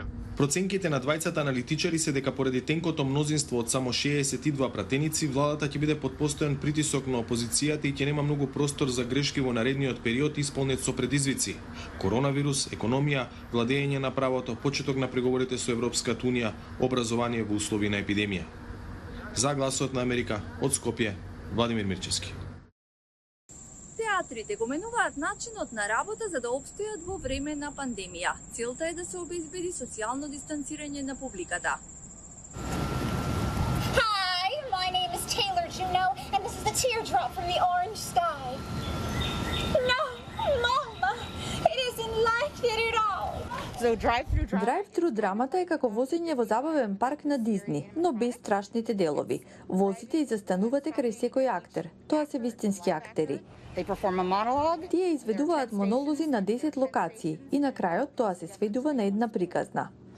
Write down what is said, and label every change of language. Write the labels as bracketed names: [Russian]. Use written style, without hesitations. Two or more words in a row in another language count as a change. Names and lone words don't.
[Macedonian] Проценките на двајцата аналитичари се дека поради тенкото мнозинство од само 62 пратеници, владата ќе биде под постојан притисок на опозицијата и ќе нема многу простор за грешки во наредниот период исполнет со предизвици: коронавирус, економија, владење на правото, почеток на преговорите со Европската унија, образование во услови на епидемија. За Гласот на Америка, од Скопје, Владимир Мирчевски. Театрите го менуваат начинот на работа за да опстојат во време на пандемија. Целта е да се обезбеди социјално дистанцирање на публиката. [English] Hi, my name is Taylor Juno, and this is the teardrop from the orange sky. No, Mama, it isn't like that at all. So drive-thru [Macedonian] драмата е како возење во забавен парк на Дизни, но без страшните делови. Возите и застанувате крај секој актер. Тоа се вистински актери. Тие изведуваат монолози на 10 локации и на крајот тоа се сведува на една приказна.